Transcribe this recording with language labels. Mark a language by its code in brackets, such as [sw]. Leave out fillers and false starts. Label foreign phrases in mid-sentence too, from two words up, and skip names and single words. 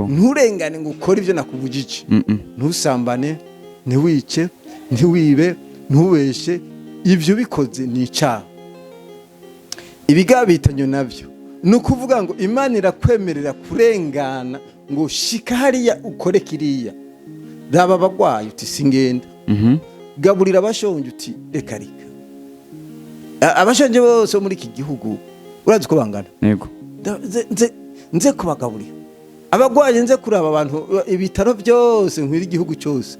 [rn] Nturengane ngo ukore ibyo nakubujije. Ntusambane, ntiwice, ntiwibe, ntubeshe. Ibyo bikoze ni icyaha. Ibigabitanyo nabyo ni ukuvuga ngo Imana irakwemerera kurengana ngo shika hariya ukore kiriya. Raba abagwaye uti singenda. Gaburira abashonje uti reka. Abashonje bose muri iki gihugu urazi ko bangana. Yego. Nze kubagaburira. Abagwaye nze kuraba abantu ibitaro byose nkwira igihugu cyose.